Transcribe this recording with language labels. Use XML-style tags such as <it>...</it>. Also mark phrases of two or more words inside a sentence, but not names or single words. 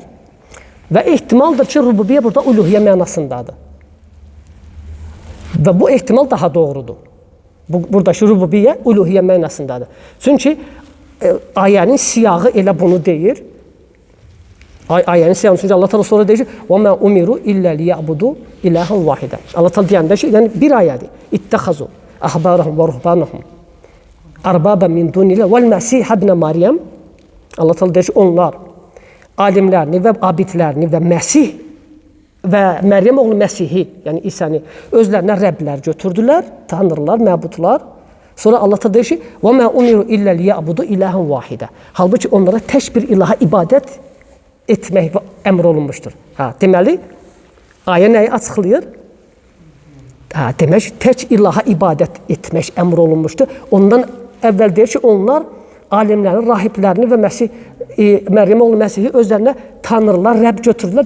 <az>Və ehtimaldır ki, rububiyyə burada uluhiyyə mənasındadır. Və bu ehtimal daha doğrudur. Buradakı rububiyyə uluhiyyə mənasındadır. Çünki ayənin siyağı elə bunu deyir. Ayənin siyağı, çünki Allah Teala sonra deyir ki,</az> <ar>وَمَا أُمِرُوا إِلَّا لِيَعْبُدُوا إِلَهًا وَاحِدًا.</ar> <az>Allah Teala deyəndə ki, yəni bir ayədir.</az> <ar>اتخذوا أحبارهم ورهبانهم أربابا من دون الله والمسيح ابن مريم.</ar> <az>Allah Teala deyir ki, onlar alimlərini və abidlərini və Məsih və Məryəm oğlu Məsihi, yəni İsəni özlərinə rəblər götürdülər, tanrılar, məbudlar. Sonra Allah Teala deyir ki,</az> <ar>وَمَا أُمِرُوا إِلَّا لِيَعْبُدُوا إِلَهًا وَاحِدًا.</ar> <az>Halbuki onlara tək bir ilaha ibadət etmək əmr olunmuşdur. Deməli, ayə nəyi açıqlayır? Demək, tək ilaha ibadət etmək əmr olunmuşdur. Ondan əvvəl deyir ki, onlar alimlərin, rahiblərini və Məryəm oğlu Məsihi özlərinə tanrılar, rəb götürdülər.</az>